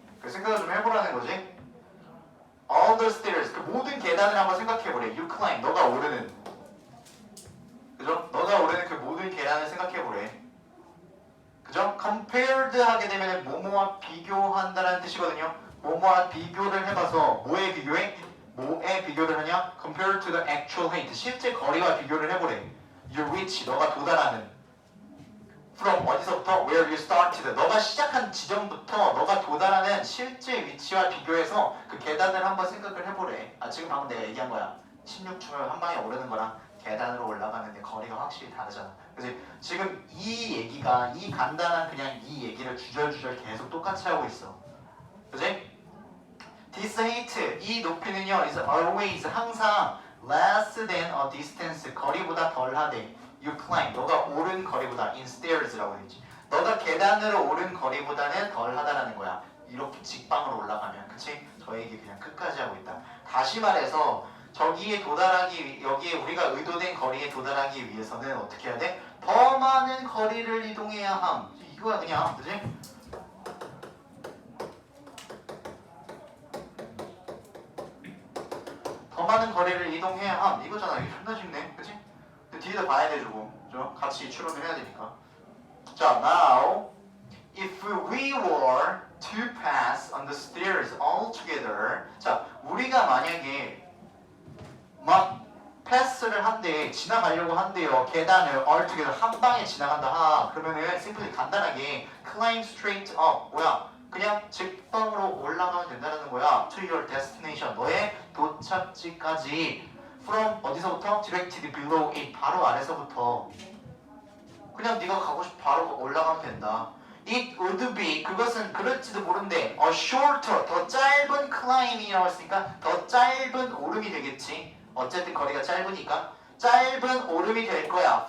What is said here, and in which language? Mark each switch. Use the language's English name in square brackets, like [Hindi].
[Korean] 그 생각을 좀 해보라는 거지. [English] All the stairs [Korean] 그 모든 계단을 한번 생각해보래. [English] You climb [Korean] 너가 오르는 그죠? 너가 오르는 그 모든 계단을 생각해보래. 그죠? compared 하게 되면 뭐뭐와 비교한다는 뜻이거든요. 뭐뭐와 비교를 해봐서 뭐에 비교해? 뭐에 비교를 하냐? [English] compared to the actual height [Korean] 실제 거리와 비교를 해보래. [English] You reach [Korean] 너가 도달하는 [English] from [Korean] 어디서부터? [English] where you started [Korean] 너가 시작한 지점부터 너가 도달하는 실제 위치와 비교해서 그 계단을 한번 생각을 해보래. 지금 방금 내가 얘기한 거야. 16층을 한 방에 오르는 거랑 계단으로 올라가는데 거리가 확실히 다르잖아. 그래서 지금 이 얘기가 이 간단한 그냥 이 얘기를 주절주절 계속 똑같이 하고 있어. 그지? [English] This height [Korean] 이 높이는요 [English] is always [Korean] 항상 [English] less than a distance [Korean] 거리보다 덜하대. [English] You climb [Korean] 너가 오른 거리보다 [English] in stairs [Korean] 라고 되지. 너가 계단으로 오른 거리보다는 덜하다라는 거야. 이렇게 직방으로 올라가면 그치? 저 얘기 그냥 끝까지 하고 있다. 다시 말해서 저기에 도달하기 여기에 우리가 의도된 거리에 도달하기 위해서는 어떻게 해야 돼? 더 많은 거리를 이동해야 함. 이거야 그냥 그치? 더 많은 거리를 이동해야 함. 이거잖아. 이게 존나 쉽네. 그치? 뒤에다 봐야 돼 주고 같이 추론을 해야 되니까. [English] 자, now if we were to pass on the stairs all together [Korean] 자, 우리가 만약에 막 패스를 한대 지나가려고 한대요. 계단을 [English] all together [Korean] 한 방에 지나간다 그러면은 [English] simply [Korean] 간단하게 [English] climb straight up [Korean] 뭐야? 그냥 직방으로 올라가면 된다는 거야. [English] to your destination [Korean] 너의 도착지까지 [English] from [Korean] 어디서부터? [English] directed below it [Korean] 바로 아래서부터 그냥 네가 가고 싶어 바로 올라가면 된다. [English] It would be [Korean] 그것은 그럴지도 모른대. [English] A shorter [Korean] 더 짧은 climb이라고 했으니까 더 짧은 오름이 되겠지. 어쨌든 거리가 짧으니까 짧은 오름이 될 거야.